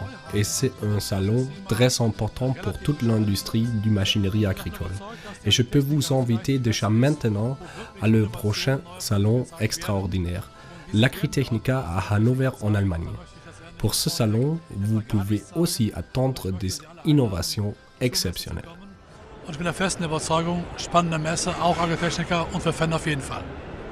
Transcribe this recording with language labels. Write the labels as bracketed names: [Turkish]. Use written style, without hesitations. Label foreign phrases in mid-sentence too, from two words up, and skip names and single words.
[French] Et c'est un salon très important pour toute l'industrie du machinerie agricole. Et je peux vous inviter déjà maintenant à le prochain salon extraordinaire, l'Agritechnica à Hannover en Allemagne. Pour ce salon, vous pouvez aussi attendre des innovations exceptionnelles. [German] Und ich bin der festen Überzeugung, spannende Messe, auch Agritechnica und für Fendt auf jeden Fall.